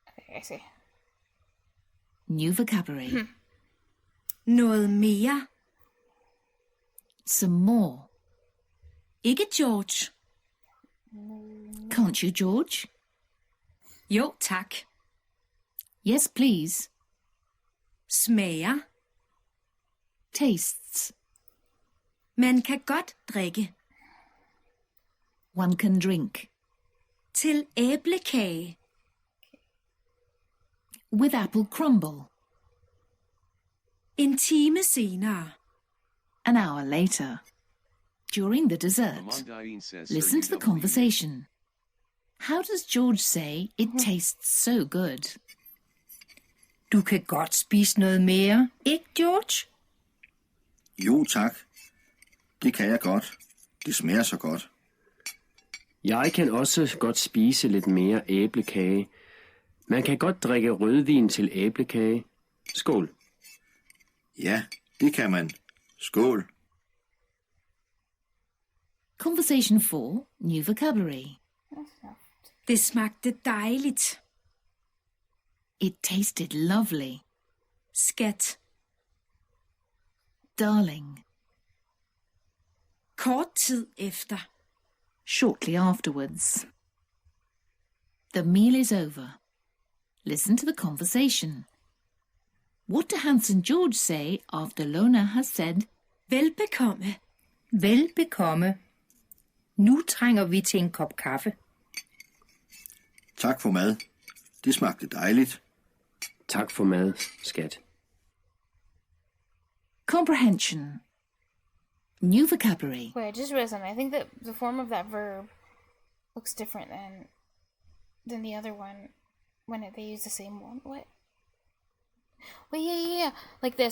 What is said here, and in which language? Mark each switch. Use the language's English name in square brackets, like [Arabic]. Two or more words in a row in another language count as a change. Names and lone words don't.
[English] Okay, I see. New vocabulary. [Danish] Noget mere. [English] Some more. [Danish] Ikke George. [English] Can't you, George? [Danish] Jo, tak. [English] Yes, please. [Danish] Smager. [English] Tastes. [Danish] Man kan godt drikke. [English] One can drink. [Danish] Til æblekage. [English] With apple crumble. [Danish] En time senere. [English] An hour later. During the dessert. Amandine says, Listen to the conversation. How does George say it tastes so good? [Danish] Du kan godt spise noget mere, ikke George? Jo, tak. Det kan jeg godt. Det smager så godt. Jeg kan også godt spise lidt mere æblekage. Man kan godt drikke rødvin til æblekage. Skål. Ja, det kan man. Skål. [English] Conversation 4, new vocabulary. [Danish] Det smagte dejligt. [English] It tasted lovely. [Danish] Skat. [English] Darling. [Danish] Kort tid efter. [English] Shortly afterwards. The meal is over. Listen to the conversation. What do Hans and George say after Lona has said, [Danish] Velbekomme. Velbekomme. Nu trænger vi til en kop kaffe. Tak for mad. Det smagte dejligt. Tak for mad, skat. [English] comprehension? New vocabulary. Wait, I just realized something. I think that the form of that verb looks different than the other one when they use the same one. What? Wait, yeah. Like this.